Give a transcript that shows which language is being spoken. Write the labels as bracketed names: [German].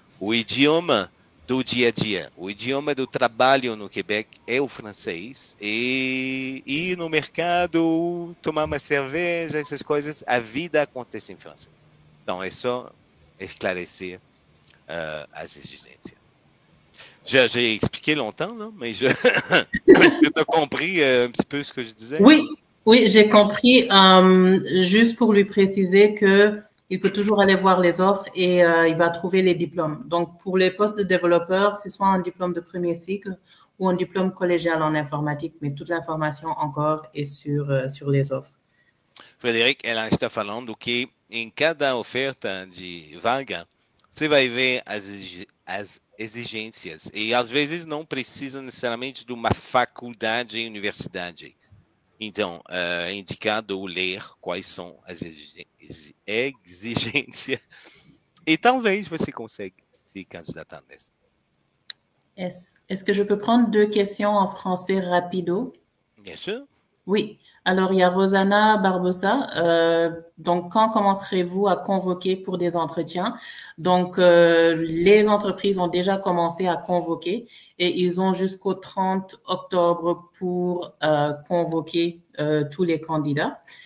[Portuguese] O idioma do dia a dia, o idioma do trabalho no Quebec é o francês, e ir no mercado, tomar uma cerveja, essas coisas, a vida acontece em francês. Então, é só esclarecer as exigências. [French] J'ai expliqué longtemps, là, mais est-ce que tu as compris un petit peu ce que je disais? Oui, oui, j'ai compris. Juste pour lui préciser que il peut toujours aller voir les offres et il va trouver les diplômes. Donc, pour les postes de développeurs, c'est soit un diplôme de premier cycle ou un diplôme collégial en informatique, mais toute l'information encore est sur les offres. [Portuguese] Frederic, ela está falando que em cada oferta de vaga, você vai ver as exigências, e às vezes não precisa necessariamente de uma faculdade e universidade. Então, é indicado ler quais são as exigências, e talvez você consiga se candidatar nessa. [French] Est-ce que je peux prendre 2 questions en français rapido? Bien sûr. Oui. Alors, il y a Rosanna Barbosa. Donc, quand commencerez-vous à convoquer pour des entretiens? Donc, les entreprises ont déjà commencé à convoquer et ils ont jusqu'au 30 octobre pour convoquer tous les candidats.